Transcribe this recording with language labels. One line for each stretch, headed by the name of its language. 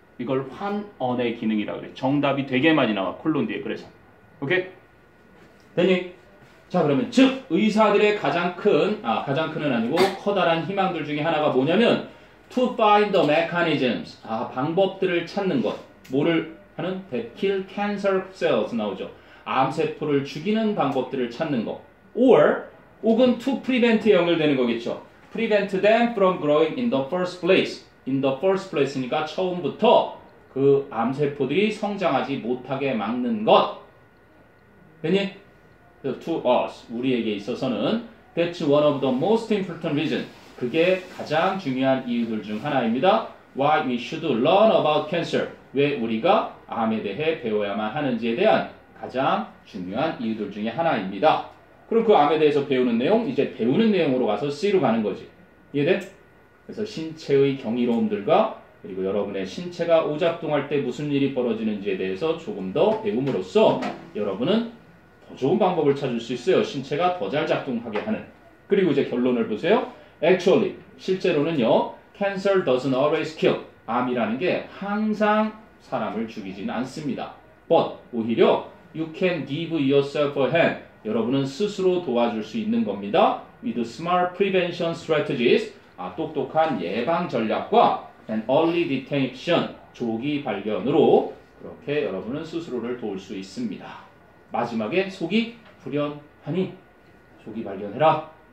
Korean: 이걸 환언의 기능이라고 그래. 정답이 되게 많이 나와. 콜론 뒤에. 그래서. 오케이? 됐니? 자, 그러면 즉 의사들의 가장 큰은 아니고 커다란 희망들 중에 하나가 뭐냐면
English: to find the mechanisms.
Korean: 방법들을 찾는 것. 뭐를 하는?
English: that kill cancer cells
Korean: 나오죠. 암세포를 죽이는 방법들을 찾는 것. 혹은 to prevent에 연결되는 거겠죠.
English: prevent them from growing in the first place. in the first place
Korean: 니까 처음부터 그 암세포들이 성장하지 못하게 막는 것. 됐니?
English: To us,
Korean: 우리에게 있어서는
English: that's one of the most important reason.
Korean: 그게 가장 중요한 이유들 중 하나입니다.
English: Why we should learn about cancer.
Korean: 왜 우리가 암에 대해 배워야만 하는지에 대한 가장 중요한 이유들 중에 하나입니다. 그럼 그 암에 대해서 배우는 내용, 이제 배우는 내용으로 가서 C로 가는 거지. 이해돼? 그래서 신체의 경이로움들과 그리고 여러분의 신체가 오작동할 때 무슨 일이 벌어지는지에 대해서 조금 더 배움으로써 여러분은 더 좋은 방법을 찾을 수 있어요. 신체가 더 잘 작동하게 하는. 그리고 이제 결론을 보세요.
English: Actually,
Korean: 실제로는요.
English: Cancer doesn't always kill.
Korean: 암이라는 게 항상 사람을 죽이지는 않습니다.
English: But
Korean: 오히려
English: you can give yourself a hand.
Korean: 여러분은 스스로 도와줄 수 있는 겁니다.
English: With smart prevention strategies.
Korean: 똑똑한 예방 전략과
English: and early detection.
Korean: 조기 발견으로 그렇게 여러분은 스스로를 도울 수 있습니다. 마지막에 속이 불연하니 조기 발견해라.